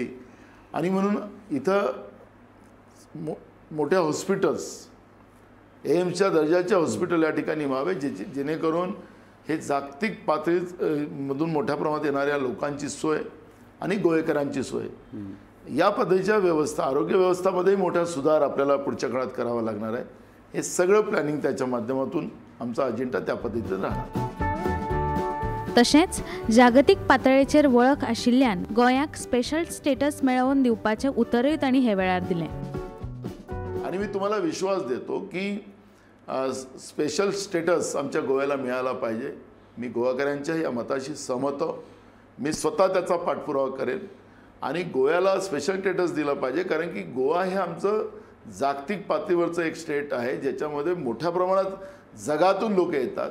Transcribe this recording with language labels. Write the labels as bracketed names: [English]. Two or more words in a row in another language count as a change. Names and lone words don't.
[Marathi] आणि म्हणून इथं मोठ्या हॉस्पिटल्स, एम्सच्या दर्जाच्या हॉस्पिटल या ठिकाणी व्हावे, जेणेकरून हे जागतिक पातळीमधून मोठ्या प्रमाणात येणाऱ्या लोकांची सोय आणि गोवेकरांची सोय, या पद्धतीच्या व्यवस्था, आरोग्य व्यवस्थामध्ये मोठा सुधार आपल्याला पुढच्या काळात करावा लागणार आहे. हे सगळं प्लॅनिंग त्याच्या माध्यमातून आमचा अजेंडा त्या पद्धतीने राहणार. [Konkani] तशेंच जागतिक पातळीचेर वळख आशिल्ल्यान गोंयाक [English] special status [Konkani] मेळोवन दिवपाचें उतरय तांणी हे वेळार दिलें. [Marathi] आणि मी तुम्हाला विश्वास देतो की [English] special status [Marathi] आमच्या गोव्याला मिळाला पाहिजे. मी गोवाकरांच्या या मताशी सहमत आहे. मी स्वतः त्याचा पाठपुरावा करेन आणि गोव्याला [English] special status [Marathi] दिला पाहिजे, कारण की गोवा हे आमचं जागतिक पातळीवरचं एक स्टेट आहे ज्याच्यामध्ये मोठ्या प्रमाणात जगातून लोक येतात.